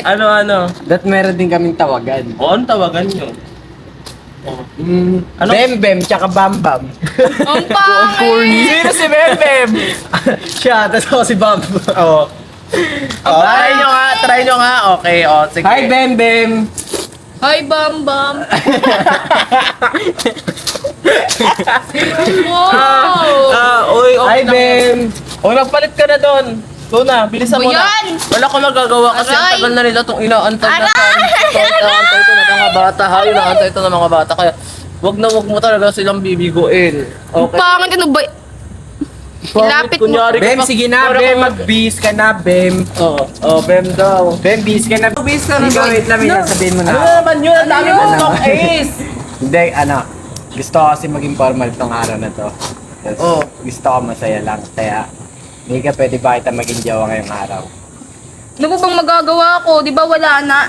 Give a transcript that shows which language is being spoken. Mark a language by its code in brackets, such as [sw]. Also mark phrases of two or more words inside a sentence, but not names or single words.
[tl] Ano? That meron din kaming tawagan. O, ano tawagan nyo? Ano? Bem Bem, tsaka Bam Bam. Ang pangit! Sino si Bembem? Siya, tapos ako si Bam. Oo. Try nyo nga. Okay, sige. Hi Bem Bem. Hi, Bam Bam! Wow! Uy, okay Hi na. Bem. O, nagpalit ka na doon. Doon na, bilisan mo na. Ayan! Wala ko magagawa kasi ang Aray! tagal na nila itong inaantay na Aray! inaantay ito ng mga bata. Inaantay ito ng mga bata. Kaya, wag mo talaga silang bibiguin. Ang Okay. pangit ano ba? Ilapit mo. Kunyari ka Bem, pa- sige na Parang- Bem, mag-bis ka na Bem. Oo, Bem daw. Bem, bis ka na. Bis ka na. Wait lang, may sasabihin mo na. Ano naman yun? Ang dami mo Ano? stock Ace! Hindi, gusto ko kasi maging formal tong araw na to. Tapos, Oh. gusto ko masaya lang. Kaya, hindi ka pwede ba kita maging jowa ngayong araw? Ano ba bang magagawa ko? Di ba wala na?